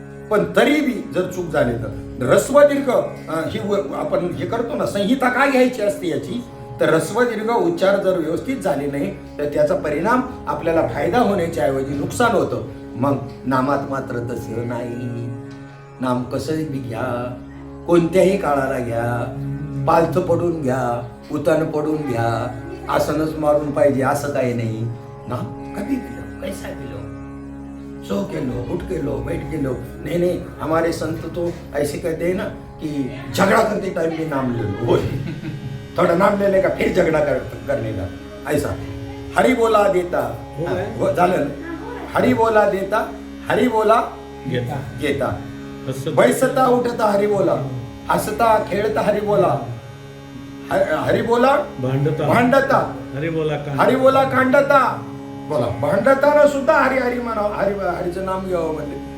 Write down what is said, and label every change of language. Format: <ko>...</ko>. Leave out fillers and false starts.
<mr>पण तरी बी जर चूक झाली तर ऱ्हस्व दीर्घ ही आपण हे करतो ना, संहिता काय घ्यायची असते याची, तर ऱ्हस्व दीर्घ उच्चार जर व्यवस्थित झाले नाही तर त्याचा परिणाम आपल्याला फायदा होण्याच्या ऐवजी नुकसान होतं. मग नामात मात्र तसं नाही. नाम कसं बी घ्या, कोणत्याही काळाला घ्या, पालथं पडून घ्या, उतान पडून घ्या, आसनच मारून पाहिजे असं काही नाही.</mr> <hi>नाम कभी भी लो, कैसा भी लो, सो के लो, उठ के लो, बैठ के लो. नहीं, हमारे संत तो ऐसे कहते हैं ना कि झगड़ा करते टाइम भी नाम ले लो. थोड़ा नाम लेने का फिर झगड़ा करने का, ऐसा.</hi> <mr>हरि बोला देता, वो झालं ना. हरि बोला देता, हरि बोला घेता. बैसता उठता हरि बोला, हसता खेळता हरि बोला, हरि बोला भांडता, हरि बोला कांडता. बोला भांडताना सुद्धा हरी हरी म्हणावं, हरीचं नाम घ्यावं म्हणले.</mr>